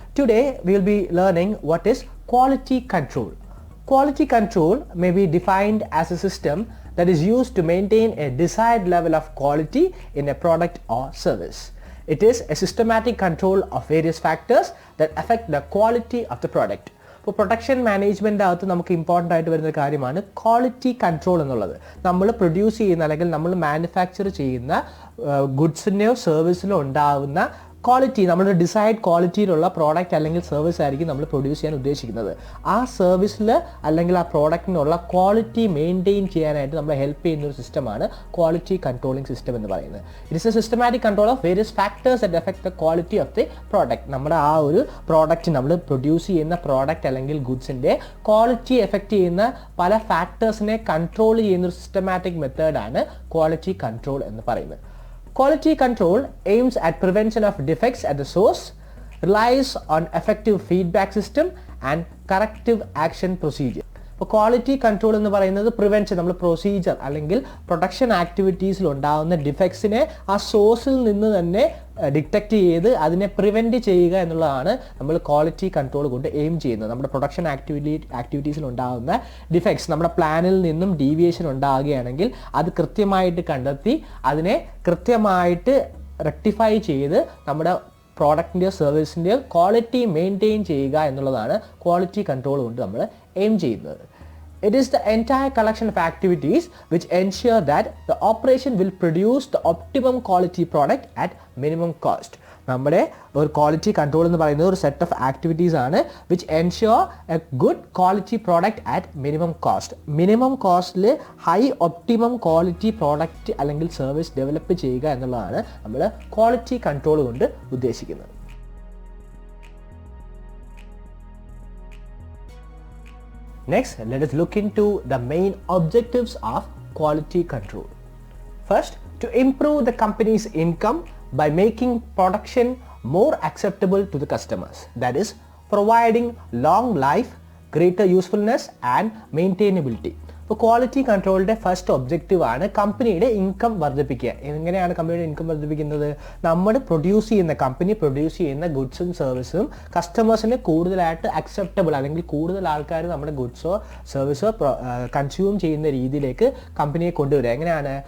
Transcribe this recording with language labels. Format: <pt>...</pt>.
<en>Today, we will be learning what is quality control. Quality control may be defined as a system that is used to maintain a desired level of quality in a product or service. It is a systematic control of various factors that affect the quality of the product.</en> <ml>ഇപ്പോൾ production management അകത്ത് നമുക്ക് important ആയിട്ട് വരുന്ന കാര്യമാണ് quality control എന്നുള്ളത്. നമ്മൾ produce ചെയ്യുന്ന അല്ലെങ്കിൽ നമ്മൾ മാനുഫാക്ചർ ചെയ്യുന്ന ഗുഡ്സിൻ്റെയോ സർവീസിലോ ഉണ്ടാകുന്ന ക്വാളിറ്റി, നമ്മുടെ ഡിസൈഡ് ക്വാളിറ്റിയിലുള്ള പ്രോഡക്റ്റ് അല്ലെങ്കിൽ സർവീസ് ആയിരിക്കും നമ്മൾ പ്രൊഡ്യൂസ് ചെയ്യാൻ ഉദ്ദേശിക്കുന്നത്. ആ സർവീസിൽ അല്ലെങ്കിൽ ആ പ്രോഡക്റ്റിനുള്ള ക്വാളിറ്റി മെയിൻറ്റെയിൻ ചെയ്യാനായിട്ട് നമ്മളെ ഹെൽപ്പ് ചെയ്യുന്ന ഒരു സിസ്റ്റമാണ് ക്വാളിറ്റി കൺട്രോളിംഗ് സിസ്റ്റം എന്ന് പറയുന്നത്.</ml> <en>It is a systematic control of various factors that affect the quality of the product.</en> <ml>നമ്മുടെ ആ ഒരു പ്രോഡക്റ്റ്, നമ്മൾ പ്രൊഡ്യൂസ് ചെയ്യുന്ന പ്രോഡക്റ്റ് അല്ലെങ്കിൽ ഗുഡ്സിൻ്റെ ക്വാളിറ്റി എഫക്ട് ചെയ്യുന്ന പല ഫാക്ടേഴ്സിനെ കൺട്രോൾ ചെയ്യുന്ന ഒരു സിസ്റ്റമാറ്റിക് മെത്തേഡാണ് ക്വാളിറ്റി കൺട്രോൾ എന്ന് പറയുന്നത്.</ml> <en>Quality control aims at prevention of defects at the source, relies on effective feedback system and corrective action procedure.</en> <ml>ഇപ്പോൾ ക്വാളിറ്റി കൺട്രോൾ എന്ന് പറയുന്നത് പ്രിവെൻഷൻ, നമ്മൾ പ്രൊസീജിയർ അല്ലെങ്കിൽ പ്രൊഡക്ഷൻ ആക്ടിവിറ്റീസിൽ ഉണ്ടാകുന്ന ഡിഫക്ട്സിനെ ആ സോഴ്സിൽ നിന്ന് തന്നെ ഡിറ്റക്റ്റ് അതിനെ പ്രിവെൻറ്റ് ചെയ്യുക എന്നുള്ളതാണ് നമ്മൾ ക്വാളിറ്റി കൺട്രോൾ കൊണ്ട് എയിം ചെയ്യുന്നത്. നമ്മുടെ പ്രൊഡക്ഷൻ ആക്ടിവിറ്റീസിൽ ഉണ്ടാകുന്ന ഡിഫക്ട്സ്, നമ്മുടെ പ്ലാനിൽ നിന്നും ഡീവിയേഷൻ ഉണ്ടാകുകയാണെങ്കിൽ അത് കൃത്യമായിട്ട് കണ്ടെത്തി അതിനെ കൃത്യമായിട്ട് റെക്ടിഫൈ ചെയ്ത് നമ്മുടെ പ്രോഡക്റ്റിൻ്റെയോ സർവീസിൻ്റെയോ ക്വാളിറ്റി മെയിൻറ്റെയിൻ ചെയ്യുക എന്നുള്ളതാണ് ക്വാളിറ്റി കൺട്രോൾ കൊണ്ട് നമ്മൾ എയിം ചെയ്യുന്നത്.</ml> <en>It is the entire collection of activities which ensure that the operation will produce the optimum quality product at minimum cost.</en> <ml>നമ്മുടെ ഒരു ക്വാളിറ്റി കൺട്രോൾ എന്ന് പറയുന്നത് ഒരു സെറ്റ് ഓഫ് ആക്ടിവിറ്റീസ് ആണ്</ml> <en>Which ensure a good quality product at minimum cost.</en> <ml>Minimum കോസ്റ്റിൽ high optimum quality product അല്ലെങ്കിൽ service develop ചെയ്യുക എന്നുള്ളതാണ് നമ്മൾ ക്വാളിറ്റി കൺട്രോൾ കൊണ്ട് ഉദ്ദേശിക്കുന്നത്.</ml> <en>Next, let us look into the main objectives of quality control. First, to improve the company's income by making production more acceptable to the customers. That is, providing long life, greater usefulness and maintainability.</en> <ml>ഇപ്പോൾ quality കൺട്രോളിൻ്റെ first objective ആണ് കമ്പനിയുടെ income വർദ്ധിപ്പിക്കുക. എങ്ങനെയാണ് കമ്പനിയുടെ income വർദ്ധിപ്പിക്കുന്നത്? നമ്മൾ company produce ചെയ്യുന്ന ഗുഡ്സും സർവീസും കസ്റ്റമേഴ്സിന് കൂടുതലായിട്ട് അക്സെപ്റ്റബിൾ അല്ലെങ്കിൽ കൂടുതൽ ആൾക്കാർ നമ്മുടെ ഗുഡ്സോ സർവീസോ കൺസ്യൂം ചെയ്യുന്ന രീതിയിലേക്ക് കമ്പനിയെ കൊണ്ടുവരിക. എങ്ങനെയാണ്?</ml>